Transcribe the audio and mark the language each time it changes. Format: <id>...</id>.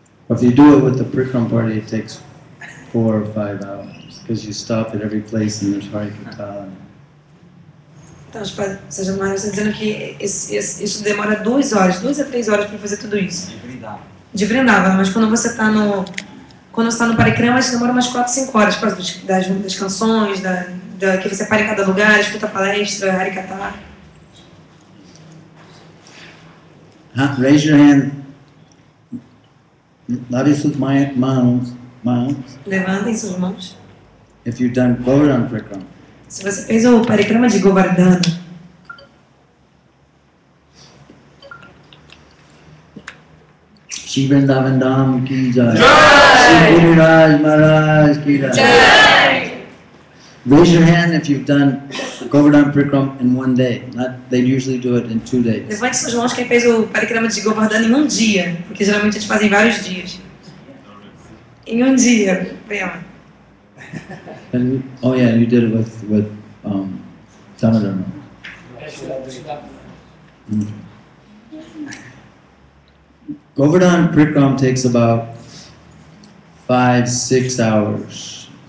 <en>If you do it with the Prikram party, it takes 4 or 5 hours, because you stop at every place and there's Harikata.</en> <pt>Então, Sajjan Maharaj está dizendo que isso demora 2 horas, 2 a 3 horas para fazer tudo isso. De Vrindavan, mas quando você está no Parikrama, isso demora umas 4, 5 horas, por causa das canções, que você para em cada lugar, escuta a palestra, Harikata.</pt> <en>Raise your hand. Love my mãos.</en> <pt>Levantem suas mãos.</pt> <en>If you've done Govardhan Prikram.</en> <pt>Se você fez o Parikrama de Govardhana.</pt> <hi>Shri Vrindavan Dham ki jai. Shri Guru Maharaj ki jai.</hi> <en>Raise your hand if you've done Govardhan Prikram in 1 day. They usually do it in 2 days.</en> <pt>Levante suas mãos quem fez o Parikrama de Govardhana em 1 dia, porque geralmente eles fazem vários dias. Em 1 dia, Prema.</pt> <en>Oh yeah, you did it with Tamadharma. Govardhan Prikram takes about 5 or 6 hours.</en>